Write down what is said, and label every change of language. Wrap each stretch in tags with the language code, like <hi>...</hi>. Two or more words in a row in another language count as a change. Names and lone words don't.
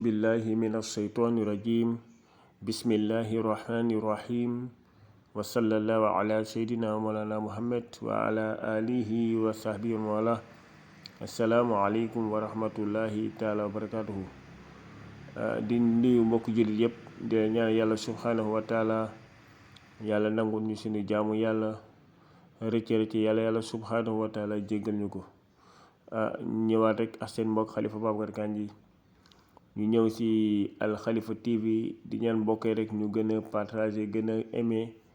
<ar>بالله من الشيطان الرجيم بسم الله الرحمن الرحيم وصلى الله على سيدنا مولانا محمد وعلى آله وصحبه ومن السلام عليكم ورحمة الله تعالى وبركاته</ar> <wo>di nuyu mbokk jullit yépp di ñaan yàlla</wo> <ar>سبحانه وتعالى</ar> <wo>yàlla nangul ñu suñu jaamu yàlla rëcc yàlla</wo> <ar>سبحانه وتعالى</ar> <wo>jéggal ñu ko ñëwaat rek ak seen mbokk Khalifa Babacar Kandji ñu ñëw ci Al Khalifa TV di ñaan mbokk rek ñu gën a partager gën a aimer</wo>